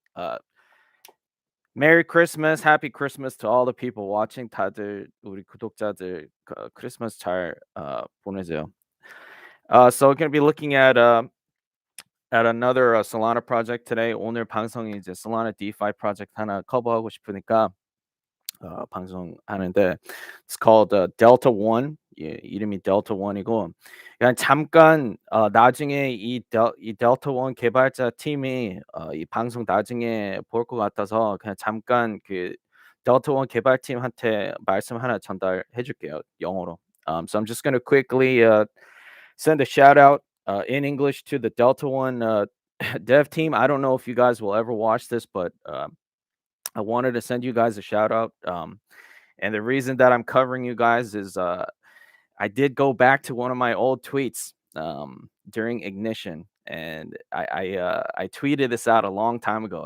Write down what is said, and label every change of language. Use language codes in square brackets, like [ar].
[en] Uh, Merry Christmas, Happy Christmas to all the people watching. [ko] 다들 우리 구독자들 크리스마스 잘 보내세요. [en] So we're gonna be looking at another Solana project today. [ko] 오늘 방송이 이제 Solana DeFi project 하나 커버하고 싶으니까 방송하는데 [en] it's called Delta One. [ko] 예, 이름이 Delta One이고 그냥 잠깐 나중에 이 Delta One 개발자 팀이 이 방송 나중에 볼 것 같아서 그냥 잠깐 그 Delta One 개발팀한테 말씀 하나 전달해 줄게요, 영어로. [en] So I'm just going to quickly send a shout out in English to the Delta One dev team. I don't know if you guys will ever watch this, but I wanted to send you guys a shout out. And the reason that I'm covering you guys is I did go back to one of my old tweets during Ignition, and I tweeted this out a long time ago.